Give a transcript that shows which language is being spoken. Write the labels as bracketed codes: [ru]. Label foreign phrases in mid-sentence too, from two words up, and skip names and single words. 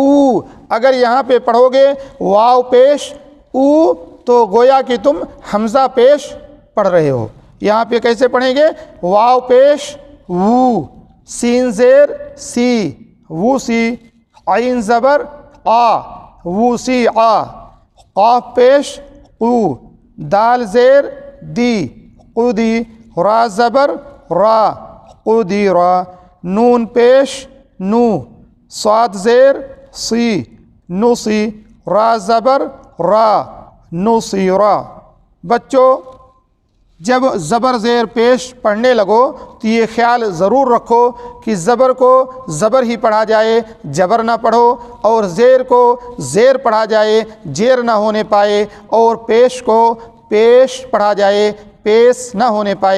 [ur] اگر یہاں پہ پڑھو گے واو پیش او تو گویا کہ تم حمزہ پیش پڑھ رہے ہو. یہاں پہ کیسے پڑھیں گے؟ واو پیش وو، سین زیر سی، وو سی. عین زبر آ، وو سی آ. قاف پیش قو، دال زیر دی، قودی. را زبر را، قودی را. نون پیش نو، صاد زیر سی، نو سی. را زبر را، نو سی را. بچوں جب زبر زیر پیش پڑھنے لگو تو یہ خیال ضرور رکھو کہ زبر کو زبر ہی پڑھا جائے، جبر نہ پڑھو. اور زیر کو زیر پڑھا جائے، جیر نہ ہونے پائے. اور پیش کو پیش پڑھا جائے، پیش نہ ہونے پائے.